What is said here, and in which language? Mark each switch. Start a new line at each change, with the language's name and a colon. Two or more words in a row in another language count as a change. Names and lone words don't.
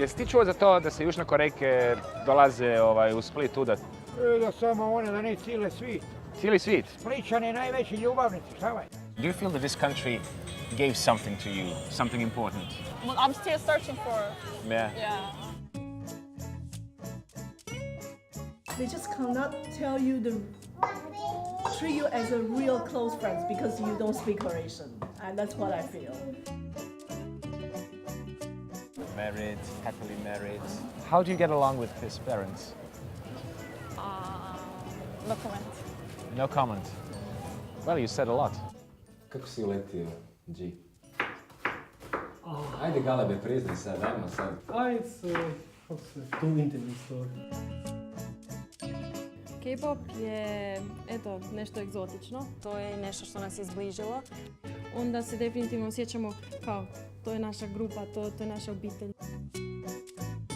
Croatian: čuo za to da se Južne Korejke dolaze u Split udat? Da samo one, da ne cijeli svijet. Cijeli svijet? Splićani najveći ljubavnici, šta vaj?
English: Do you feel that this country gave something to you, something important? Well, I'm still searching for. Yeah. Yeah. They just cannot tell you treat you as a real close friends because you don't speak Croatian. And that's what I feel. Married, happily married. How do you get along with his parents? No comment. No comment. Well, you said a lot.
Croatian: Kako si uletio, G? Ajde Galebe, priznaj sad, ajmo sad.
English: It's too intimate story.
Croatian: K-pop je, eto, nešto egzotično. To je nešto što nas je zbližilo. Onda se definitivno osjećamo kao, to je naša grupa, to je naša obitelj.